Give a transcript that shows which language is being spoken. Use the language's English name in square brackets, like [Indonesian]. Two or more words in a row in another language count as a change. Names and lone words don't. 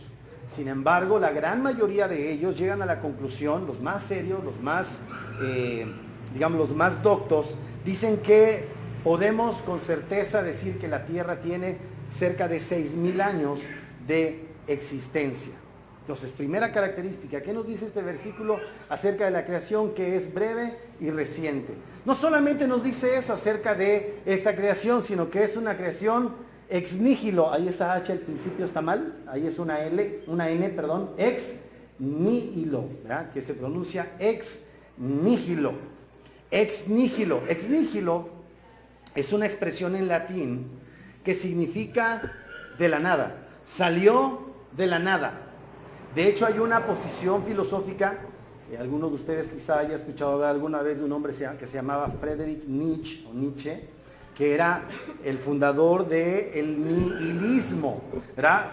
[Spanish] Sin embargo, la gran mayoría de ellos llegan a la conclusión, los más serios, los más doctos, dicen que podemos con certeza decir que la Tierra tiene cerca de 6,000 años de existencia. Entonces, primera característica, ¿qué nos dice este versículo acerca de la creación? Que es breve y reciente. No solamente nos dice eso acerca de esta creación, sino que es una creación [Latin] ex nihilo. [Spanish] Ahí esa H al principio está mal, ahí es una N, [Latin] ex nihilo, [Spanish] ¿verdad? Que se pronuncia [Latin] ex nihilo. Ex nihilo. Ex nihilo [Spanish] es una expresión en latín que significa de la nada. Salió de la nada. De hecho, hay una posición filosófica, algunos de ustedes quizá haya escuchado hablar alguna vez de un hombre que se llamaba Friedrich Nietzsche, que era el fundador del nihilismo, ¿verdad?